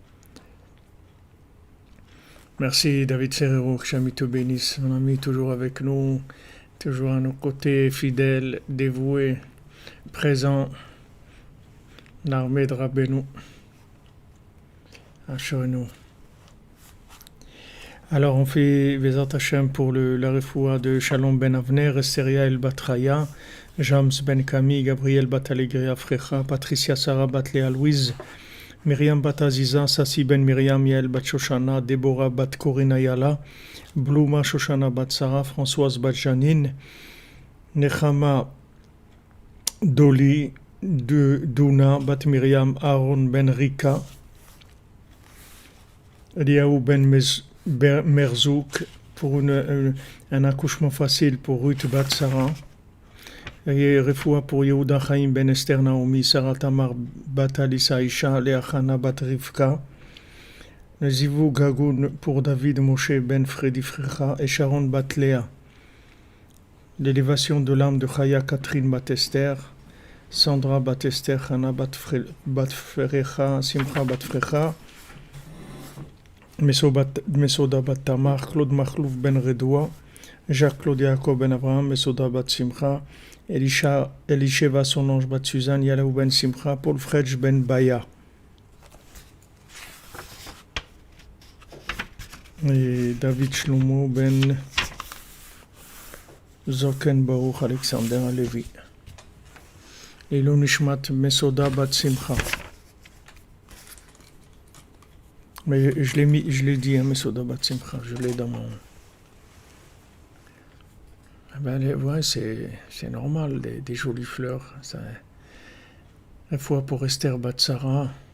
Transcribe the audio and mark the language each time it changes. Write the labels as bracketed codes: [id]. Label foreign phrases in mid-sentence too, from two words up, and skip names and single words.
[fr] Merci David Serrero, que Shami te bénisse, mon ami, toujours avec nous, toujours à nos côtés, fidèle, dévoué, présent, l'armée de Rabbeinu, Asherenu. Alors on fait [he] Bezrat Hashem [fr] pour la refoua de Shalom Ben Avner, Esteria El Batraya, Jams Ben Kami, Gabriel Bat Alegria Frecha, Patricia Sarah Bat Léa Louise, Myriam Bat Aziza, Sassi Ben Myriam, Yael Bat Shoshana, Deborah Bat Corina Yala, Blouma Shoshana Bat Sarah, Françoise Bat Janine, Nechama Doli, Duna Bat Myriam, Aaron Ben Rika, Eliaou Ben Merzouk, pour un accouchement facile pour Ruth Bat Sarah, Et refoua pour Yehuda Chaim ben Esther Naomi, Sarah Tamar bat Alisa Isha, Leachana bat Rivka, [he] Zivou Gagoun [fr] pour David Moshe ben Fredi Frecha et Sharon bat Léa. L'élévation de l'âme de Chaya Catherine bat Esther, Sandra bat Esther, Hana bat Frecha, Simcha bat Frecha, Mesoda bat Tamar, Claude Machlouf ben Redoua, Jacques Claude Yaakov ben Abraham, Mesoda bat Simcha, Elisheva son ange bat Suzanne, Yalaou ben Simcha, Paul Fredj ben Baya. Et David Shlomo ben Zoken Baruch Alexander Alevi. Et l'Onishmat Mesoda bat Simcha. Mais je l'ai dit, hein, Mesoda bat Simcha, je l'ai dans mon... Ouais, c'est normal, des jolies fleurs. Ça, une fois pour Esther bat Sarah.